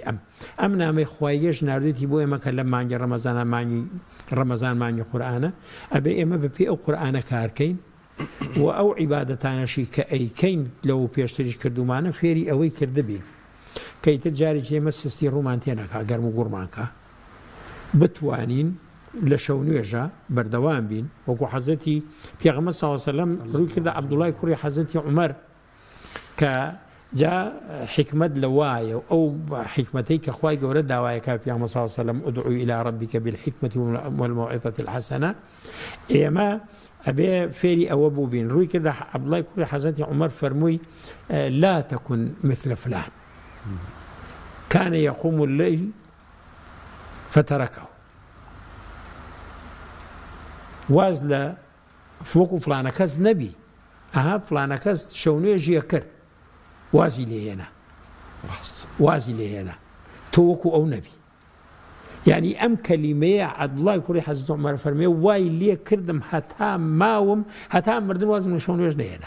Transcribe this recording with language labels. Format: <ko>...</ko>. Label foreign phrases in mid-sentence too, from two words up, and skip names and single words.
<ckb>ئەم نامەی خوایەش ناردوێتی بۆ ئێمە کە لە مانگی ڕەمەزان مانگی قورئانە، ئەبێ ئێمە بەپێ ئەو قورئانە کارکەین و ئەو عیبادەتانەشی کە ئەیکەین لەو پێشتریش کردومانە فێری ئەوەی کردبین، کەیتر جارێکی ئێمە سستی ڕوومان تێنەکا، گەرم و گوڕمانکە، بتوانین لە شەو نوێژە بەردەوام بین، وەکو حەزەتی پێغەمبەر</ckb> <ar>صلی الله علیه و سلم</ar> <ckb>ڕووی کردە عەبدوڵای کوڕی حەزەتی عومەر کە جا حکمت لەوایە و ئەو حکمەتەی کە خوای گەورە داوایەکە پێغەمبەر</ckb> <ar>صلی الله علیه و سلم ادعو إلى ربك بالحكمة والموعظة الحسنة،</ar> <ckb>ئێمە ئەبێ فێری ئەوە بوو بین. ڕووی کردە عەبدوڵای کوڕی حەزەتی عومەر فەرمووی</ckb> <ar>لا تكن مثل فلان كان يقوم الليل فتركه،</ar> <ckb>واز لە وەکو فلانە کەس نەبی، ئەها فلانە کەس شەو نوێژیە کرد، وازی لێهێنا، تۆ وەکو ئەو نەبی. یعنی ئەم کەلیمەیە عەبدوڵای کوڕی حەزرەت عومەر فەرمێ وای لێ کردم هەتا ماوم هەتا مردم وازم لە شەو نوێژ نەهێنا.</ckb>